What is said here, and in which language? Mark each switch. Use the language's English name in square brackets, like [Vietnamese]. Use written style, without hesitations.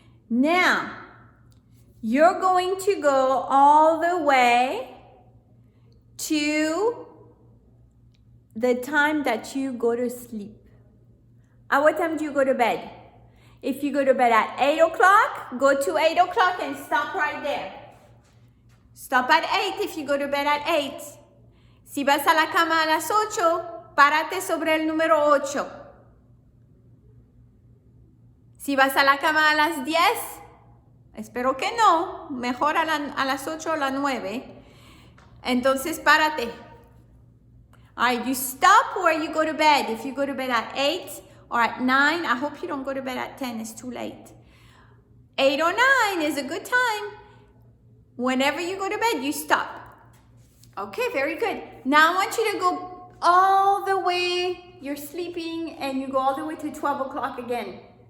[English] Now, you're going to go all the way to the time that you go to sleep. At what time do you go to bed? If you go to bed at 8 o'clock, go to 8 o'clock and stop right there. Stop at 8 if you go to bed at 8. [Spanish] Si vas a la cama a las 8, párate sobre el número 8. Si vas a la cama a las 10, espero que no, mejor a las 8 o las 9, entonces párate. [English] All right, you stop where you go to bed. If you go to bed at 8 or at 9, I hope you don't go to bed at 10, it's too late. 8 or 9 is a good time. Whenever you go to bed, you stop. Okay, very good. Now I want you to go all the way, you're sleeping, and you go all the way to 12 o'clock again.